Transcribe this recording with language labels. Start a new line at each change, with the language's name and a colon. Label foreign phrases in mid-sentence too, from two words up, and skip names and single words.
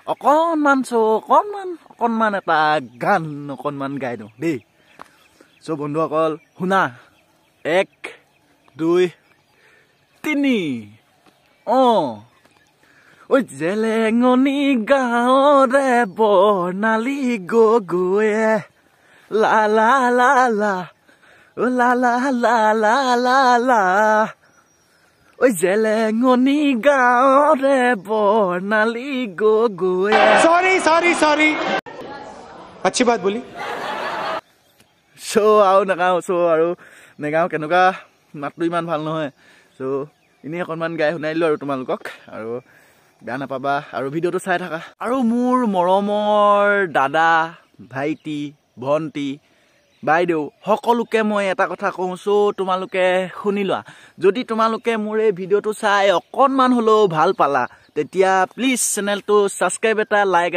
Assamese: অকণমান এটা গান অকণমান গাই দিওঁ দেই সো বন্ধুসকল শুনা 1 2 3 ঐ জেলেঙনি গাঁৱৰে বৰ্ণালী গগৈয়ে লা লা লা লা ও লা লা লা লা লা লা ঐ জেলেঙনি গাঁৱৰে বৰ্ণালী গগৈয়ে
Hindi: सॉरी अच्छी बात बोली
Assamese: সো আৰু নাগাওঁ সো আৰু নেগাওঁ কেনেকুৱা মাতটো ইমান ভাল নহয় সো এনেই অকণমান গাই শুনাই দিলোঁ আৰু তোমালোকক আৰু বেয়া নাপাবা আৰু ভিডিঅ'টো চাই থাকা আৰু মোৰ মৰমৰ দাদা ভাইটি ভণ্টি বাইদেউ সকলোকে মই এটা কথা কওঁ সো তোমালোকে শুনি লোৱা যদি তোমালোকে মোৰ এই ভিডিঅ'টো চাই অকণমান হ'লেও ভাল পালা তেতিয়া প্লিজ চেনেলটো ছাবস্ক্ৰাইব এটা লাইক